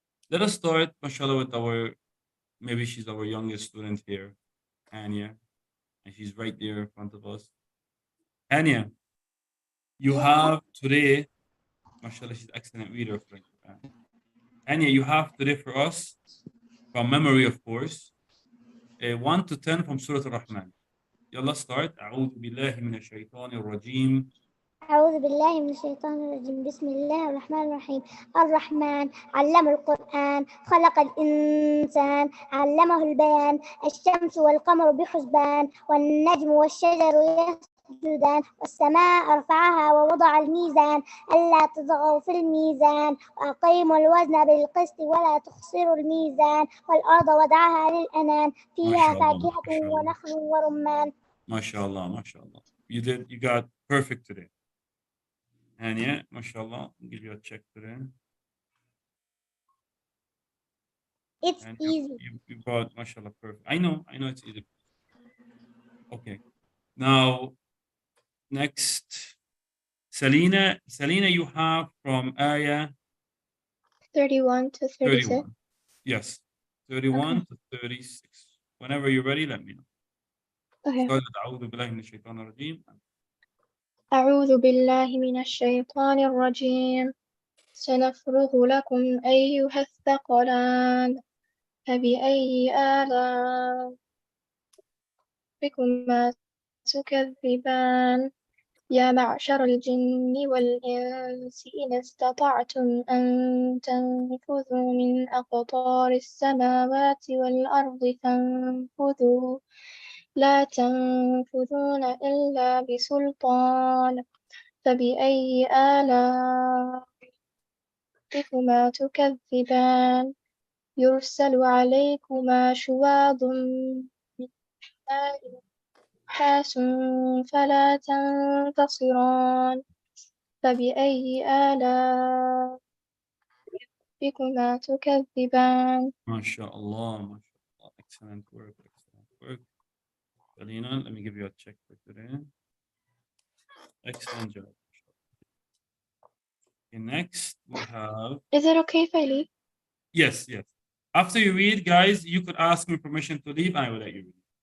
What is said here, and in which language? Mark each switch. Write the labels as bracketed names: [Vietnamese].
[English] Let us start, mashallah, with maybe she's our youngest student here, Anya, and she's right there in front of us. Anya, you have today, mashallah, she's an excellent reader for Quran. Anya, you have today for us, from memory, of course, 1 to 10 from Surah Al-Rahman. [Arabic] يلا [English] start. [Arabic] أعوذ بالله من الشيطان الرجيم. أعوذ بالله من الشيطان الرجيم بسم الله الرحمن الرحيم الرحمن علم القرآن خلق الإنسان علمه البيان الشمس والقمر بحسبان والنجم والشجر يسجدان والسماء رفعها ووضع الميزان ألا تطغوا في الميزان وأقيموا الوزن بالقسط ولا تخسروا الميزان والأرض وضعها للأنام فيها فاكهة ونخل ورمان. [English] MashaAllah, MashaAllah. You got perfect today. Anya, MashaAllah, I'll give you a check today. It's And easy. you got, MashaAllah, perfect. I know it's easy. Okay. Now, next, Selena, you have from Ayah 31 to 36. 31. Yes, 31 to 36. Whenever you're ready, let me know. Okay. Start with [Arabic] أعوذ بالله من الشيطان الرجيم. أعوذ بالله من الشيطان الرجيم سنفرغ لكم أيها الثقلان فبأي آلاء ربكما تكذبان يا معشر الجن والإنس إن استطعتم أن تنفذوا من أقطار السماوات والأرض فانفذوا لا تنفذون إلا بسلطان فبأي آلاء ربكما تكذبان يرسل عليكما شواظ من نار نحاس فلا تنتصران فبأي آلاء ربكما تكذبان. [English] MashaAllah. Excellent work. Selena, let me give you a check for today. Excellent job. Okay, next we have. Is it okay if I leave? Yes. After you read, guys, you could ask me permission to leave and I will let you read.